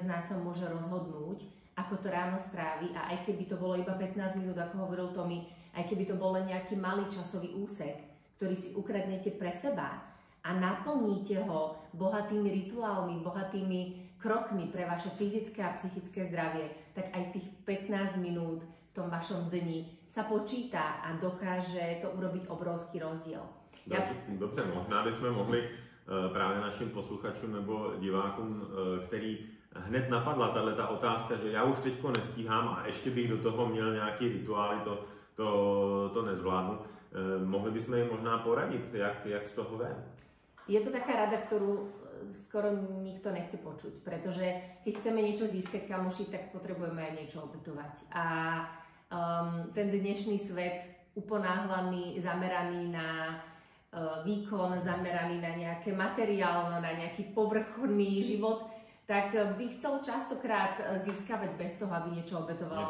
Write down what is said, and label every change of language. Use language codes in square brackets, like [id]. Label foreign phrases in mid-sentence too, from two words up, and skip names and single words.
[sk] nás sa môže rozhodnúť, ako to ráno strávi a aj keby to bolo iba 15 minút, ako hovoril Tomi, aj keby to bol len nejaký malý časový úsek, ktorý si ukradnete pre seba a naplníte ho bohatými rituálmi, bohatými krokmi pre vaše fyzické a psychické zdravie, tak aj tých 15 minút v tom vašom dni sa počítá a dokáže to urobiť obrovský rozdiel. [cs] Dobře, možná bychom mohli právě našim posluchačům nebo divákům, který hned napadla tato otázka, že já už teďko nestíhám a ještě bych do toho měl nějaký rituály, to nezvládnu. Mohli bychom jim možná poradit, jak z toho ven? [sk] Je to taká rada, ktorú skoro nikto nechce počuť, pretože keď chceme niečo získať, kamoši, tak potrebujeme aj niečo obetovať. A ten dnešný svet uponáhlaný, zameraný na výkon zameraný na nejaké materiálno, na nejaký povrchný život, tak by chcel častokrát získavať bez toho, aby niečo obetoval.